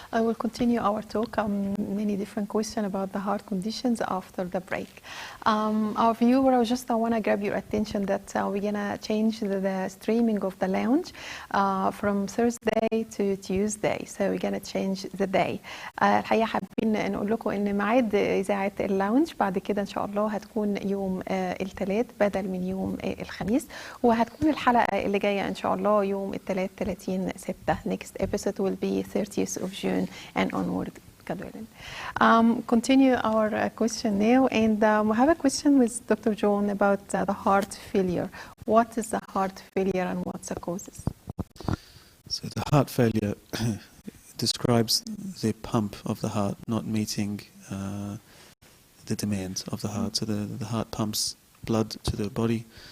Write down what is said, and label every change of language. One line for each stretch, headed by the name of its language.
English: I will continue our talk on many different questions about the heart conditions after the break. Our viewer, I want to grab your attention that we're going to change the streaming of the lounge from Thursday to Tuesday. So we're going to change the day.
Arabic: الحقيقة حابين نقول لكم إن ميعاد إذاعة اللونج بعد كده إن شاء الله هتكون يوم الثلاث بدل من يوم الخميس, وهتكون الحلقة اللي جاية إن شاء الله يوم الثلاث 30/6.
English: Next episode will be 30th of June and onward. Continue our question now, and we have a question with Dr. John about the heart failure. What is the heart failure and what's the causes? So the heart failure describes the pump of the heart not meeting the demands of the heart. So the heart pumps blood to the body.